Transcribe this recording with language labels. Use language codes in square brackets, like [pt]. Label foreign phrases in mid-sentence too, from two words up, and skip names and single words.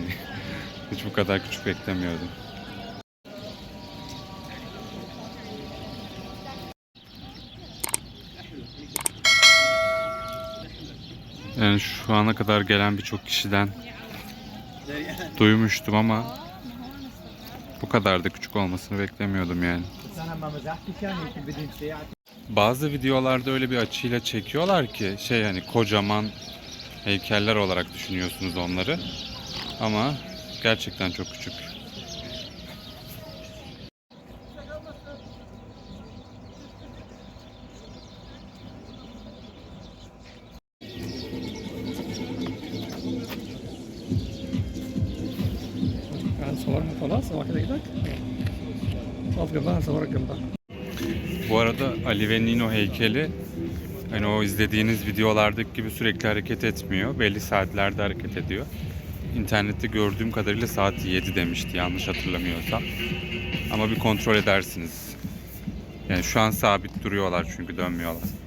[tr] Hiç bu kadar küçük beklemiyordum. Yani şu ana kadar gelen birçok kişiden duymuştum ama bu kadar da küçük olmasını beklemiyordum yani. Bazı videolarda öyle bir açıyla çekiyorlar ki hani kocaman heykeller olarak düşünüyorsunuz onları. Ama gerçekten çok küçük. [ar] صورنا خلاص هو كده كده اقف جنبها صورك جنبها. [tr] Bu arada Ali ve Nino heykeli hani o izlediğiniz videolardaki gibi sürekli hareket etmiyor. Belli saatlerde hareket ediyor. İnternette gördüğüm kadarıyla saat 7 demişti yanlış hatırlamıyorsam. Ama bir kontrol edersiniz. Yani şu an sabit duruyorlar çünkü dönmüyorlar.